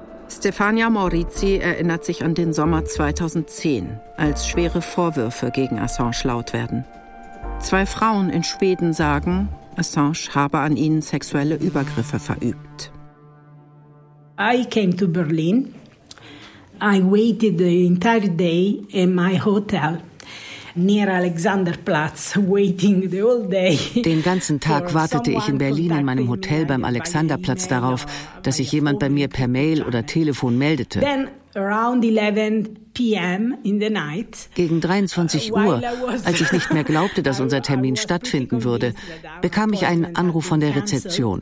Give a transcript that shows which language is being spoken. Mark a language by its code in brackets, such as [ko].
[de] Stefania Morizzi erinnert sich an den Sommer 2010, als schwere Vorwürfe gegen Assange laut werden. Zwei Frauen in Schweden sagen, Assange habe an ihnen sexuelle Übergriffe verübt. [en] I came to Berlin. I waited the entire day in my hotel near Alexanderplatz, waiting the whole day. [de] Den ganzen Tag wartete ich in Berlin in meinem Hotel beim Alexanderplatz darauf, dass sich jemand bei mir per Mail oder Telefon meldete. [en] Around 11 p.m. in the night. [de] Gegen 23 Uhr, als ich nicht mehr glaubte, dass unser Termin stattfinden würde, bekam ich einen Anruf von der Rezeption.